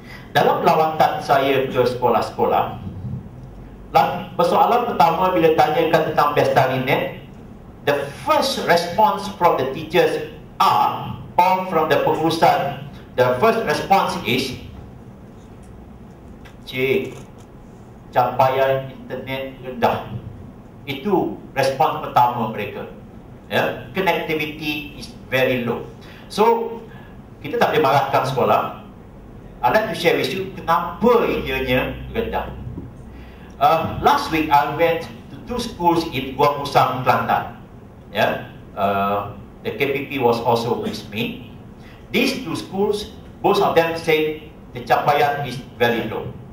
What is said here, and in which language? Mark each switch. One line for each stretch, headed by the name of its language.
Malay: Dalam lawatan saya ke sekolah-sekolah, persoalan pertama bila tanyakan tentang BestariNet,
English: the first response from the teachers from the pengurusan, the first response is,
Malay: Cik, capaian internet rendah. Itu respons pertama mereka, ya.
English: Connectivity is very low.
Malay: So kita tak boleh marahkan sekolah.
English: I'd like to share with you
Malay: kenapa ianya rendah.
English: Last week I went to 2 schools in Gua Pusang, Kelantan, ya. The KPP was also with me. These 2 schools, both of them say the capaian is very low.